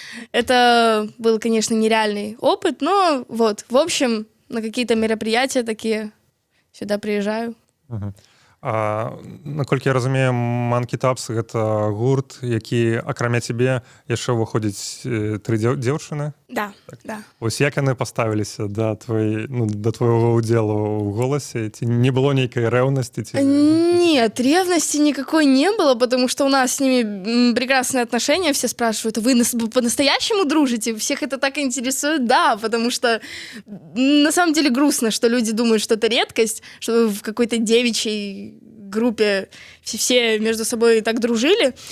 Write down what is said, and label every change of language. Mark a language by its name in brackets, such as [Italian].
[Russian] Это был, конечно, нереальный опыт, но вот, в общем, на какие-то мероприятия такие сюда приезжаю. [Belarusian] Наколькі я разумею, Monkey Taps — гэта гурт, які, акрамя цябе, яшчэ ўваходзіць 3 дзяўчыны? Да, да. Вось як яны паставіліся да твайго ўдзелу ў голасе? Ці не было нейкай рэўнасці? [Russian] Нет, ревности никакой не было, потому что у нас с ними прекрасные отношения. Все спрашивают, вы по-настоящему дружите? Всех это так интересует? Да, потому что на самом деле грустно, что люди думают, что это редкость, что в какой-то девичьей группе все между собой так дружили.